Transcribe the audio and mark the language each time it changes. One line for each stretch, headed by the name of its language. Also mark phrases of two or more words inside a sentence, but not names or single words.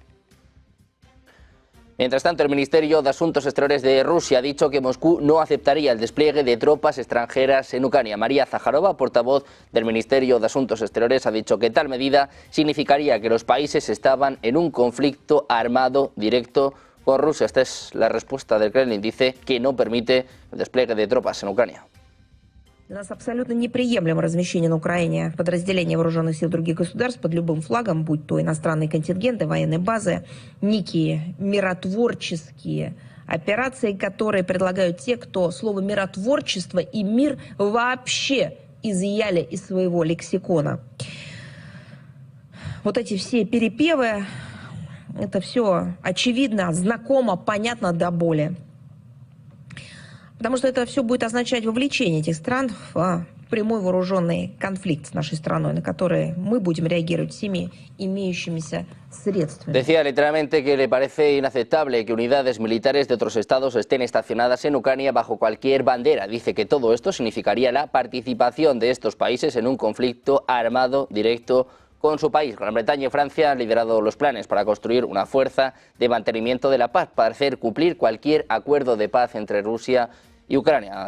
Spanish: Mientras tanto, el Ministerio de Asuntos Exteriores de Rusia ha dicho que Moscú no aceptaría el despliegue de tropas extranjeras en Ucrania. María Zaharova, portavoz del Ministerio de Asuntos Exteriores, ha dicho que tal medida significaría que los países estaban en un conflicto armado directo con Rusia. Esta es la respuesta del Kremlin. Dice que no permite el despliegue de tropas en Ucrania.
Russian: Для нас абсолютно неприемлемо размещение на Украине подразделений вооруженных сил других государств под любым флагом, будь то иностранные контингенты, военные базы, некие миротворческие операции, которые предлагают те, кто слово «миротворчество» и «мир» вообще изъяли из своего лексикона. Вот эти все перепевы, это все очевидно, знакомо, понятно до боли. Потому что это все будет означать вовлечение этих стран в прямой вооруженный конфликт с нашей страной, на который мы будем реагировать всеми имеющимися средствами.
Spanish: Decía literalmente que le parece inaceptable que unidades militares de otros estados estén estacionadas en Ucrania bajo cualquier bandera. Dice que todo esto significaría la participación de estos países en un conflicto armado directo con su país. Gran Bretaña y Francia han liderado los planes para construir una fuerza de mantenimiento de la paz, para hacer cumplir cualquier acuerdo de paz entre Rusia y Ucrania.